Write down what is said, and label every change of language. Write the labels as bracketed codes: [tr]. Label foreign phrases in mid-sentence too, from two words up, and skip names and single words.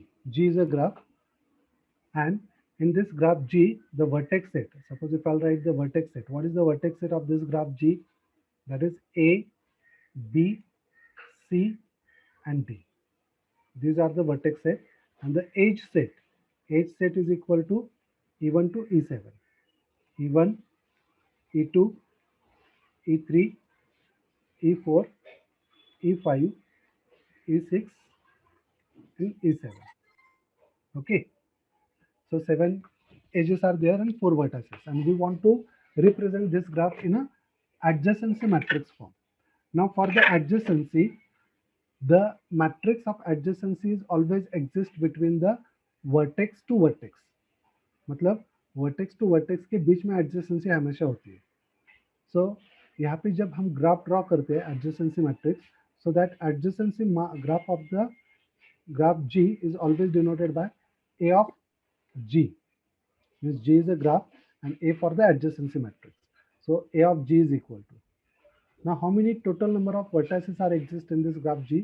[en] G is a graph, and in this graph G, the vertex set, suppose if I'll write the vertex set, what is the vertex set of this graph G? That is A, B, C and D. These are the vertex set, and the edge set is equal to E1 to E7, E1, E2, E3, E4, E5, E6 and E7. Okay, so 7 edges are there and 4 vertices, and we want to represent this graph in a adjacency matrix form. Now for the adjacency, the matrix of adjacency is always exist between the vertex to vertex. [hi] मतलब [en] vertex to vertex [hi] के बीच में एडजेसेंसी हमेशा होती है. सो यहाँ पे जब हम [en] graph draw [hi] करते हैं [en] adjacency matrix, so that adjacency graph of the graph G is always denoted by A of G. Means G is a graph and A for the adjacency matrix. So A of G is equal to. Now how many total number of vertices are exist in this graph G?